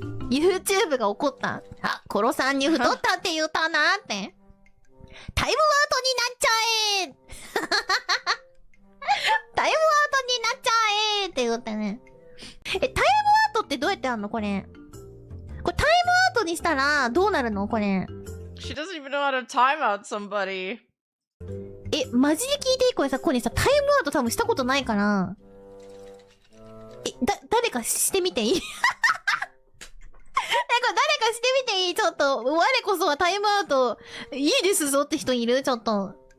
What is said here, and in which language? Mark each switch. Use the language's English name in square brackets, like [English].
[Japanese] YouTube が怒ったあ、コロさんに太ったって言ったなってタイムアウトになっちゃえタイムアウトになっちゃえって言ったね。タイムアウトってどうやってあんのこれ。これタイムアウトにしたらどうなるのこれ。 [English] She doesn't even know how to time out somebody. [Japanese] マジで聞いていいこれさ、これさ、タイムアウト多分したことないから。誰かしてみていいこれ誰かしてみていいちょっと、我こそはタイムアウト、いいですぞって人いるちょっと。